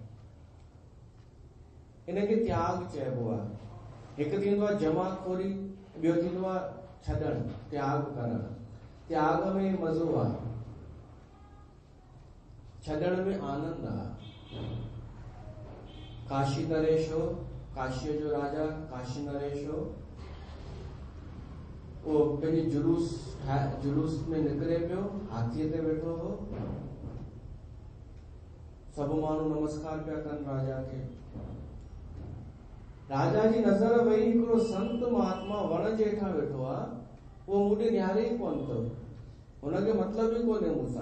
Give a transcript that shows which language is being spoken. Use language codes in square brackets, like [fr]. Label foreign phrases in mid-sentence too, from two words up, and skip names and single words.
[sd] इनखे त्याग चइबो आहे। हिकु थींदो आहे जमाखोरी, ॿियो थींदो आहे छॾणु, त्याग करणु। त्याग में मज़ो आहे, छॾण में आनंद आहे। काशी नरेश हो, काशीअ जो राजा काशी नरेश हो, उहो पंहिंजी जुलूस में निकिरे पियो, हाथीअ ते वेठो हो, सभु माण्हू नमस्कार पिया कनि राजा खे। राजा जी नज़र वई, हिकिड़ो संत महात्मा वण जे हेठां वेठो आहे, उहो मूं ॾे निहारे ई कोन थो, हुनखे मतिलबु ई कोन्हे मूंसां।